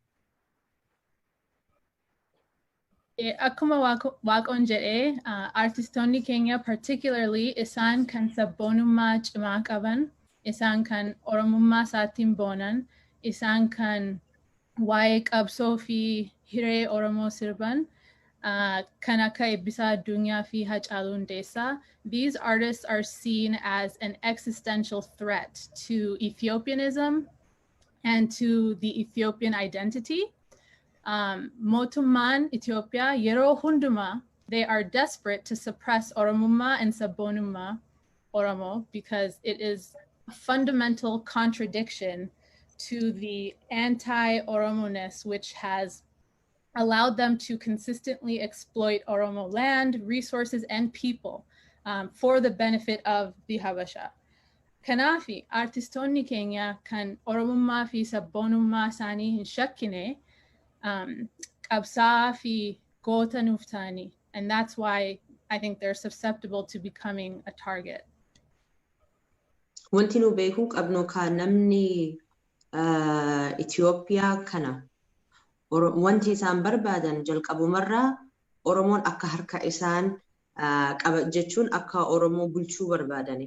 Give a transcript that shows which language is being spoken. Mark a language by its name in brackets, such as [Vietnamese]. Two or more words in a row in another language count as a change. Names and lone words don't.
[Oromo] Akkuma Waaqoon jedhee artistoonni keenya particularly isaan kan sabboonummaa cimaa qaban, isaan kan Oromummaa isaatiin boonan, isaan kan waa'ee qabsoo fi hiree Oromoo sirban kan akka Eebbisaa Addunyaa fi Hacaaluu Hundeessaa. [English] These artists are seen as an existential threat to Ethiopianism and to the Ethiopian identity. [Oromo] Mootummaan Itoophiyaa yeroo hundumaa, [English] they are desperate to suppress Oromummaa and [Oromo] Sabboonummaa Oromo [English] because it is a fundamental contradiction to the anti-Oromoness, which has allowed them to consistently exploit Oromo land, resources, and people for the benefit of the Habasha. [Oromo] Kanaafi artistoonni keenya kan Oromummaa fi Sabboonummaa isaanii hin shakkine qabsaa'aa fi goota nuuf ta'anii. [English] And that's why I think they're susceptible to becoming a target. [Oromo] Wanti nu beekuu qabnu ka namni Itoophiyaa kana wanti isaan barbaadan jalqabumarraa Oromoon akka harka isaan qaba jechuun akka Oromoo bulchuu barbaadani.